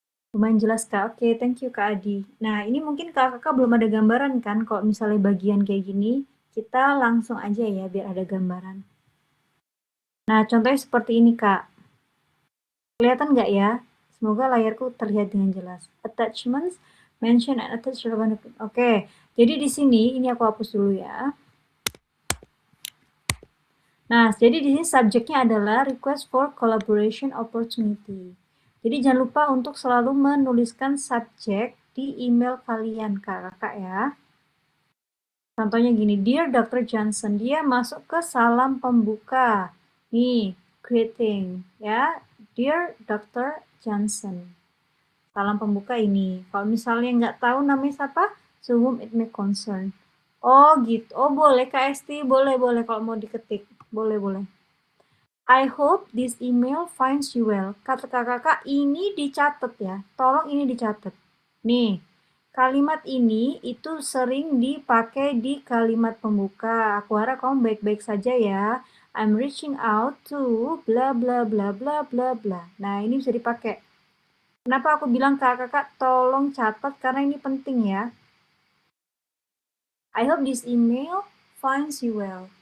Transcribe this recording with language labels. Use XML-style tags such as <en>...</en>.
<id>Lumayan jelas, Kak. Oke, thank you, Kak Adi. Nah, ini mungkin kakak belum ada gambaran kan, kalau misalnya bagian kayak gini, kita langsung aja ya, biar ada gambaran. Nah, contohnya seperti ini, Kak. Kelihatan nggak ya? Semoga layarku terlihat dengan jelas.</id> <en>Attachments, mention and attach relevant.</en> <id>Oke, jadi di sini, ini aku hapus dulu ya. Nah, jadi di sini subjeknya adalah</id> <en>request for collaboration opportunity.</en> <id>Jadi jangan lupa untuk selalu menuliskan subjek di email kalian, kakak ya. Contohnya gini, Dear Dr. Johnson, dia masuk ke salam pembuka. Nih, greeting ya, Dear Dr. Johnson. Salam pembuka ini. Kalau misalnya nggak tahu namanya siapa,</id> <en>to whom it may concern.</en> <id>Oh gitu. Oh boleh Kak Esti, boleh kalau mau diketik. Boleh.</id> <en>I hope this email finds you well.</en> <id>Kata kakak, ini dicatat ya. Tolong ini dicatat. Nih, kalimat ini itu sering dipakai di kalimat pembuka. Aku harap kamu baik-baik saja ya.</id> <en>I'm reaching out to</en> <id>bla bla bla bla bla bla. Nah, ini bisa dipakai. Kenapa aku bilang kakak tolong catat karena ini penting ya.</id> <en>I hope this email finds you well.</en>